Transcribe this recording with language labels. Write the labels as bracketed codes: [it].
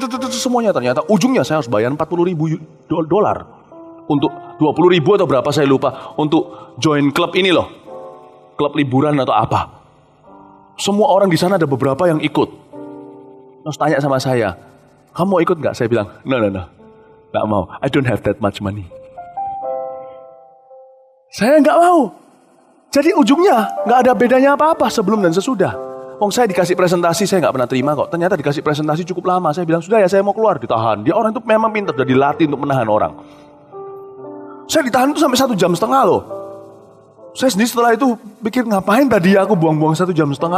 [id] Semuanya ternyata ujungnya saya harus bayar 40 ribu dolar. Untuk 20 ribu atau berapa saya lupa. Untuk join klub ini loh. Klub liburan atau apa. Semua orang di sana ada beberapa yang ikut. Terus tanya sama saya, kamu mau ikut gak? Saya bilang, no. Gak mau, [en] I don't have that much money. [id] Saya nggak mau. Jadi ujungnya nggak ada bedanya apa-apa sebelum dan sesudah. Saya dikasih presentasi, saya nggak pernah terima kok. Ternyata dikasih presentasi cukup lama. Saya bilang, sudah ya saya mau keluar, ditahan. Dia orang itu memang pintar, sudah dilatih untuk menahan orang. Saya ditahan itu sampai 1,5 jam loh. Saya sendiri setelah itu pikir, ngapain tadi aku buang-buang 1,5 jam.